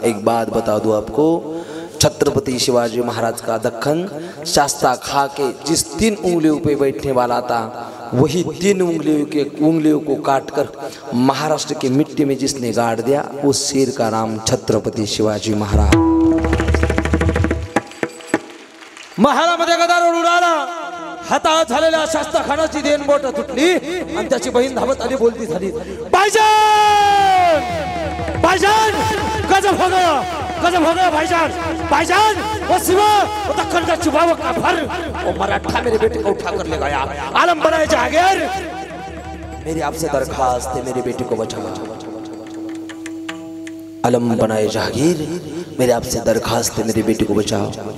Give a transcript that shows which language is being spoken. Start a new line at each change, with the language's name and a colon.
Hindi: एक बात बता दूं आपको, छत्रपति शिवाजी महाराज का दखन शास्ता खा के जिस 3 उंगलियों पे बैठने वाला था, वही 3 उंगलियों को काटकर महाराष्ट्र की मिट्टी में जिसने गाड़ दिया, उस शेर का नाम छत्रपती शिवाजी महाराज.
Marathi: महारामध्ये गदारोळ उडाला. हातात झालेल्या शास्ता खानाची देन बोट तुटली आणि त्याची बहीण धावत आली, बोलती झाली भाईजान भाईजान गजब हो गया भाईजान भाईजान.
Hindi: वो शिवा वो दक्कन का चुबाव का भर वो मराठा मेरे बेटे को उठा कर ले गया. आलम बनाए जागीर, मेरी आपसे दरखास्त है मेरे बेटे को बचाओ. आलम बनाए जागीर, मेरे आपसे दरखास्त है मेरे बेटे को बचाओ.